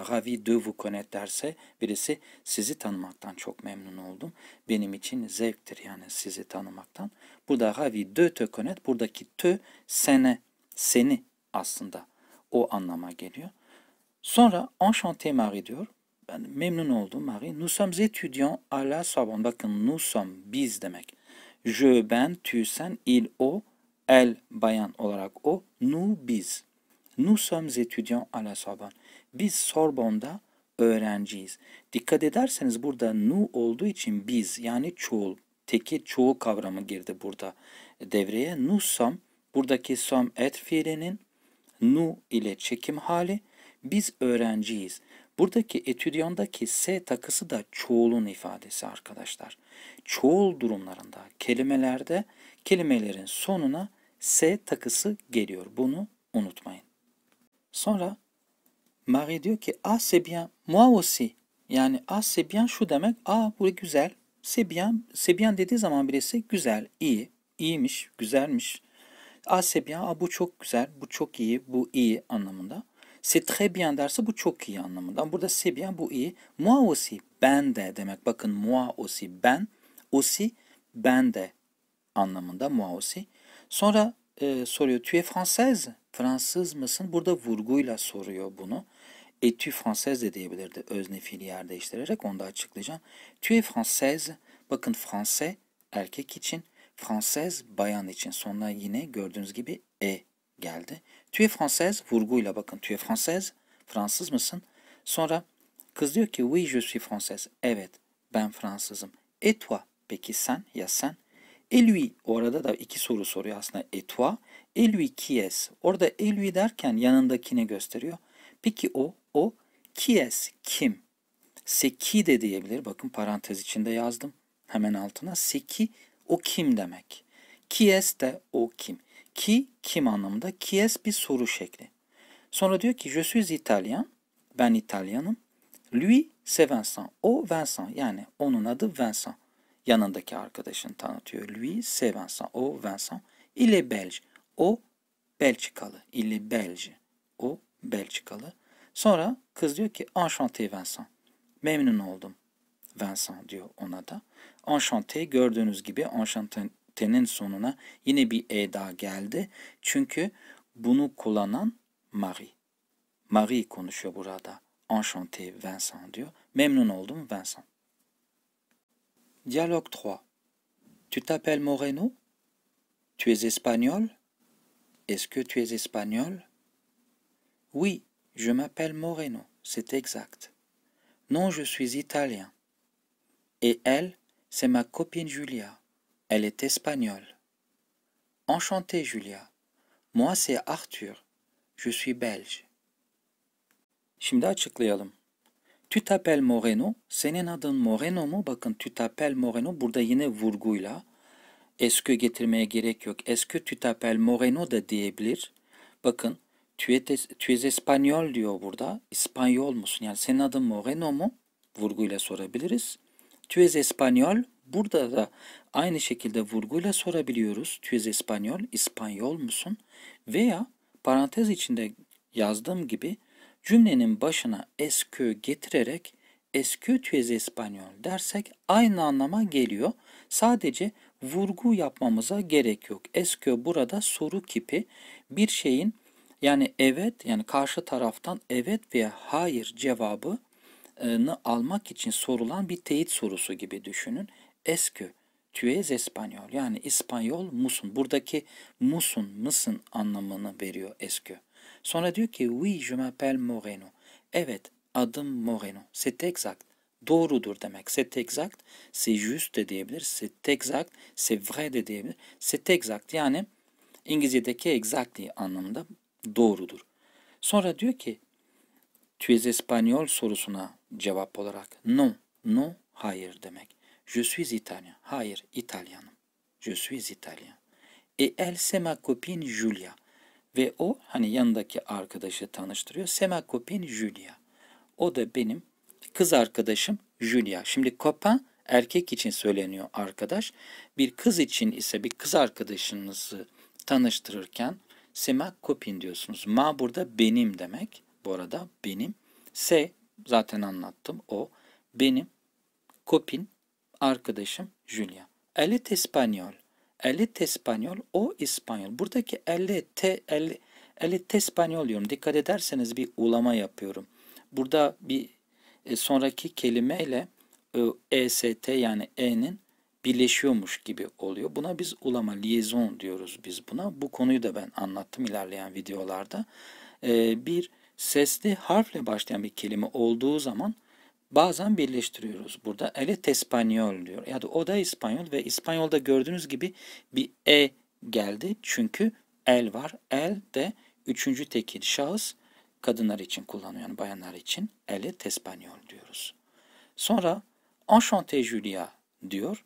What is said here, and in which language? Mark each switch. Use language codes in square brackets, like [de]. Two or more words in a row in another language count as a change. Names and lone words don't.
[fr] Ravi de vous connaître [tr] derse birisi sizi tanımaktan çok memnun oldum. Benim için zevktir yani sizi tanımaktan. [fr] Burada ravi de te connaître. [tr] Buradaki te sene Seni aslında o anlama geliyor. Sonra enchanté Marie diyor. Ben memnun oldum Marie. Nous sommes étudiants à la Sorbonne. Bakın [fr] nous sommes [tr] biz demek. Je, ben, tu, sen, il, o, elle, bayan olarak o, [fr] nous, biz. Nous sommes étudiants à la Sorbonne. [tr] Biz Sorbonne'da öğrenciyiz. Dikkat ederseniz burada nous olduğu için biz yani çoğul, tekil çoğul kavramı girdi burada devreye. [fr] Nous sommes, [tr] buradaki [fr] sommes être [tr] fiilinin nous ile çekim hali, biz öğrenciyiz. Buradaki etüdyandaki S takısı da çoğulun ifadesi arkadaşlar. Çoğul durumlarında, kelimelerde kelimelerin sonuna S takısı geliyor. Bunu unutmayın. Sonra Marie diyor ki [fr] ah c'est bien, moi aussi. [tr] Yani [fr] ah c'est bien [tr] şu demek, ah bu güzel. [fr] C'est bien [tr] dediği zaman birisi güzel, iyi, iyiymiş, güzelmiş. [fr] Ah c'est bien, [tr] ah bu çok güzel, bu çok iyi, bu iyi anlamında. [fr] C'est très bien [tr] derse bu çok iyi anlamında. Burada [fr] c'est bien, [tr] bu iyi. [fr] Moi aussi, [tr] ben de demek. Bakın [fr] moi aussi, [tr] ben. Aussi, ben de anlamında [fr] moi aussi. [tr] Sonra soruyor, [fr] tu es française? [tr] Fransız mısın? Burada vurguyla soruyor bunu. [fr] Et-tu française [tr] de diyebilirdi özne fiili yer değiştirerek. Onu da açıklayacağım. [fr] Tu es française. [tr] Bakın français erkek için. Française bayan için. Sonra yine gördüğünüz gibi e geldi. [fr] Tu es française [tr] vurguyla bakın. [fr] Tu es française. [tr] Fransız mısın? Sonra kız diyor ki [fr] oui je suis française. [tr] Evet ben Fransızım. [fr] Et toi? [tr] Peki sen ya sen? [fr] Et lui, [tr] orada da iki soru soruyor aslında. [fr] Et toi? Et lui qui est? [tr] Orada [fr] et lui [tr] derken yanındakini gösteriyor. Peki o [fr] qui est? [tr] Kim? [fr] C'est qui [tr] de diyebilir. Bakın parantez içinde yazdım. Hemen altına. [fr] C'est qui? [tr] O kim demek. [fr] Qui est [tr] de o kim. Qui kim anlamında. [fr] Qui est [tr] bir soru şekli. Sonra diyor ki [fr] je suis italien. [tr] Ben İtalyanım. [fr] Lui c'est Vincent. [tr] O Vincent yani onun adı Vincent. Yanındaki arkadaşını tanıtıyor. [fr] Lui c'est Vincent. O Vincent. Il est belge. [tr] O Belçikalı. [fr] Il est belge. [tr] O Belçikalı. Sonra kız diyor ki enchanté Vincent. Memnun oldum Vincent diyor ona da. Enchanté gördüğünüz gibi enchanté'nin sonuna yine bir e daha geldi. Çünkü bunu kullanan Marie. Marie konuşuyor burada. Enchanté Vincent diyor. Memnun oldum Vincent. Dialogue 3. [fr] Tu t'appelles Moreno? Tu es espagnol? Est-ce que tu es espagnol? Oui, je m'appelle Moreno, c'est exact. Non, je suis italien. Et elle, c'est ma copine Julia. Elle est espagnole. Enchanté, Julia. Moi, c'est Arthur. Je suis belge. [tr] Şimdi açıklayalım. [fr] Tu t'appelles Moreno. [tr] Senin adın Moreno mu? Bakın [fr] tu t'appelles Moreno. [tr] Burada yine vurguyla. [fr] Est-ce que [tr] getirmeye gerek yok. [fr] Est-ce que tu t'appelles Moreno [tr] da diyebilir. Bakın [fr] tu es espagnol [tr] diyor burada. İspanyol musun? Yani senin adın Moreno mu? Vurguyla sorabiliriz. [fr] Tu es espagnol. [tr] Burada da aynı şekilde vurguyla sorabiliyoruz. [fr] Tu es espagnol. [tr] İspanyol musun? Veya parantez içinde yazdığım gibi cümlenin başına [fr] est-ce que [tr] getirerek [fr] est-ce que tu es espagnol [tr] dersek aynı anlama geliyor. Sadece vurgu yapmamıza gerek yok. [fr] Est-ce que [tr] burada soru kipi bir şeyin yani evet yani karşı taraftan evet veya hayır cevabını almak için sorulan bir teyit sorusu gibi düşünün. [fr] Est-ce que tu es espagnol [tr] yani İspanyol musun? Buradaki musun, mısın anlamını veriyor [fr] est-ce que. [tr] Sonra diyor ki [fr] oui je m'appelle Moreno. [tr] Evet adım Moreno. [fr] C'est exact. [tr] Doğrudur demek. [fr] C'est exact. C'est juste [tr] de diyebilir. [fr] C'est exact. C'est vrai [tr] de diyebilir. [fr] C'est exact [tr] yani İngilizce'deki exactly anlamında doğrudur. Sonra diyor ki [fr] tu es espagnol [tr] sorusuna cevap olarak [fr] non, non, [tr] hayır demek. [fr] Je suis italien. [tr] Hayır, İtalyanım. [fr] Je suis italien. Et elle c'est ma copine Julia. [tr] Ve o hani yanındaki arkadaşı tanıştırıyor. [fr] C'est ma copine Julia. [tr] O da benim kız arkadaşım Julia. Şimdi copain erkek için söyleniyor arkadaş. Bir kız için ise bir kız arkadaşınızı tanıştırırken [fr] c'est ma copine [tr] diyorsunuz. Ma burada benim demek. Bu arada benim. C'est zaten anlattım o. Benim copine arkadaşım Julia. [fr] Elle est espagnol. Elle est espagnol. [tr] O İspanyol. Buradaki [fr] elle Elle est espagnol [tr] diyorum. Dikkat ederseniz bir ulama yapıyorum. Burada bir sonraki kelimeyle est yani e'nin birleşiyormuş gibi oluyor. Buna biz ulama, liaison diyoruz biz buna. Bu konuyu da ben anlattım ilerleyen videolarda. Bir sesli harfle başlayan bir kelime olduğu zaman bazen birleştiriyoruz. Burada [fr] elle est espagnol [tr] diyor. Yani o da İspanyol ve İspanyol'da gördüğünüz gibi bir e geldi. Çünkü el var. El de üçüncü tekil şahıs kadınlar için kullanıyor. Yani bayanlar için [fr] elle est espagnol [tr] diyoruz. Sonra enchanté Julia diyor.